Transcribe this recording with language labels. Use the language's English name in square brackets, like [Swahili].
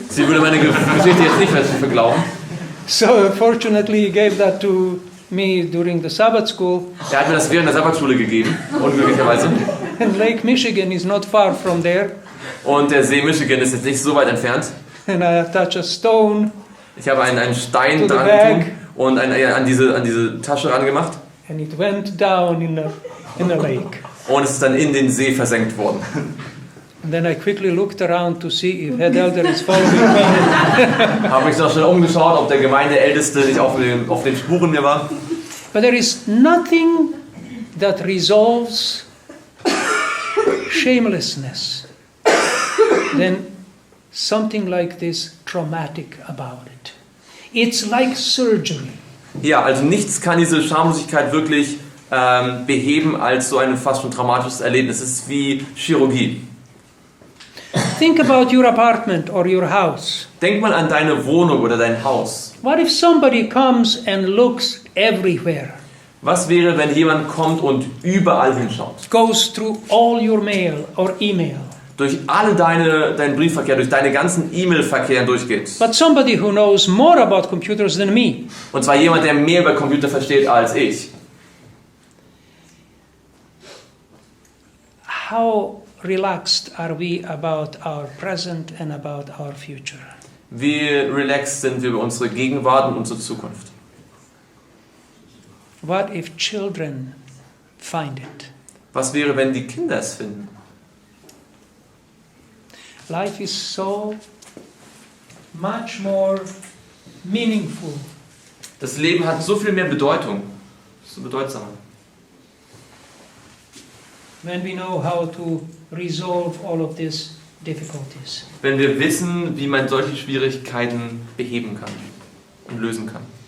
[German] Sie würde meine Geschichte jetzt nicht mehr glauben. [English] So fortunately he gave that to me during the Sabbath school. [German] Er hat mir das während der Sabbatschule gegeben, unglücklicherweise. [English] And Lake Michigan is not far from there. [German] Und der See Michigan ist jetzt nicht so weit entfernt. [English] And I attach a stone. [German] Ich habe einen Stein [English] To the [German] dran [English] bag. [German] getun und an diese Tasche rangemacht. [English] And it went down in the lake. [German] Und es ist dann in den See versenkt worden. [English] And then I quickly looked around to see if head elder is following me. [German] Habe mich noch schnell umgeschaut, ob der Gemeindeälteste nicht auf den Spuren mir war. [English] But there is nothing that resolves shamelessness than something like this traumatic about it. It's like surgery. [German] Ja, also nichts kann diese Schamlosigkeit wirklich beheben als so ein fast schon traumatisches Erlebnis. Es ist wie Chirurgie. [English] Think about your apartment or your house. [German] Denk mal an deine Wohnung oder dein Haus. [English] What if somebody comes and looks everywhere? [German] Was wäre, wenn jemand kommt und überall hinschaut? [English] Goes through all your mail or email. [German] Durch deinen Briefverkehr, durch deine ganzen E-Mail-Verkehr durchgeht. [English] But somebody who knows more about computers than me. [German] Und zwar jemand, der mehr über Computer versteht als ich. [English] How relaxed are we about our present and about our future? [German] Wie relaxed sind wir über unsere Gegenwart und unsere Zukunft? [English] What if children find it? [German] Was wäre, wenn die Kinder es finden? [English] Life is so much more meaningful [German] Das Leben hat so viel mehr Bedeutung, so bedeutsamer. [English] when we know how to resolve all of these difficulties. [German] Wenn wir wissen, wie man solche Schwierigkeiten beheben kann und lösen kann.